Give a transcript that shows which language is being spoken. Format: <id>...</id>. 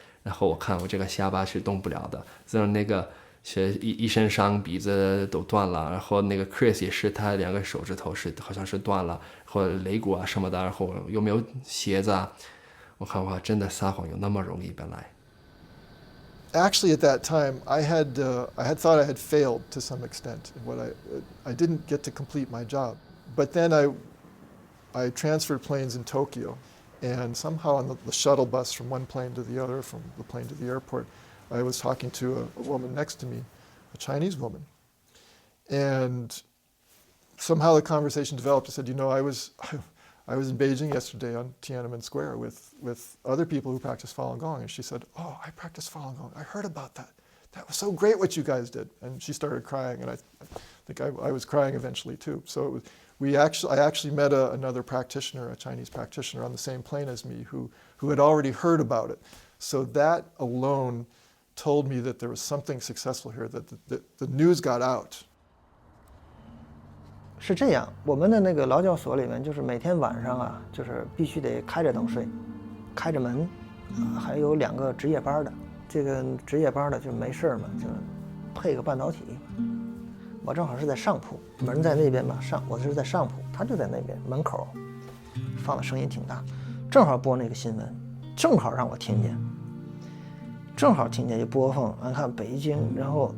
<zh>然后我看我这个下巴是动不了的，然后那个是一身伤，鼻子都断了，然后那个 Chris 也是，他2个手指头好像是断了，或者肋骨啊什么的，然后有没有鞋子啊？我看哇，真的撒谎有那么容易本来。</zh> <en>Actually, at that time, I had thought I had failed to some extent. I didn't get to complete my job, but then I transferred planes in Tokyo, and somehow on the shuttle bus from one plane to the other, from the plane to the airport, I was talking to a woman next to me, a Chinese woman, and somehow the conversation developed. I said, I was in Beijing yesterday on Tiananmen Square with other people who practice Falun Gong, and she said, "Oh, I practice Falun Gong. I heard about that. That was so great what you guys did." And she started crying, and I think I was crying eventually too. So I actually met another practitioner, a Chinese practitioner, on the same plane as me, who had already heard about it. So that alone told me that there was something successful here, that the news got out.</en> <zh>是这样，我们的那个劳教所里面，就是每天晚上啊，就是必须得开着灯睡，开着门，还有2个值夜班的。这个值夜班的就没事嘛，就配个半导体。我正好是在上铺，门在那边嘛，我是在上铺，他就在那边门口，放的声音挺大，正好播那个新闻，正好让我听见，就播放，俺看北京，然</zh>